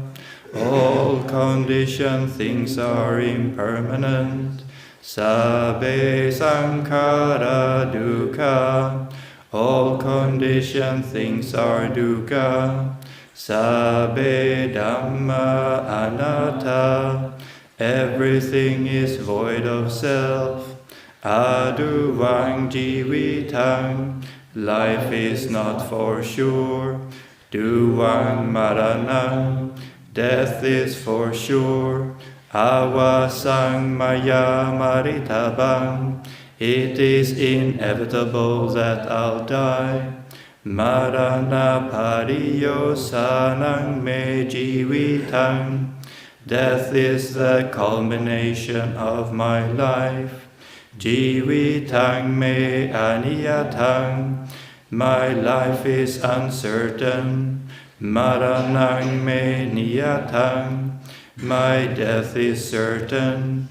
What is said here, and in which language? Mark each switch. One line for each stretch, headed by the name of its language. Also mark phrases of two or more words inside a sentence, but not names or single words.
English: All conditioned things are impermanent.
Pali: Sabe sankhara dukkha.
English: All conditioned things are dukkha.
Pali: Sabbe Dhamma anatta,
English: everything is void of self.
Pali: Aduvang jivitang,
English: life is not for sure.
Pali: Duvang maranang,
English: death is for sure.
Pali: Awasang maya maritabang,
English: it is inevitable that I'll die.
Pali: Marana pariyo sanang me jivitang,
English: death is the culmination of my life.
Pali: Jivitang me aniyatang,
English: my life is uncertain.
Pali: Maranang me niyatang,
English: my death is certain.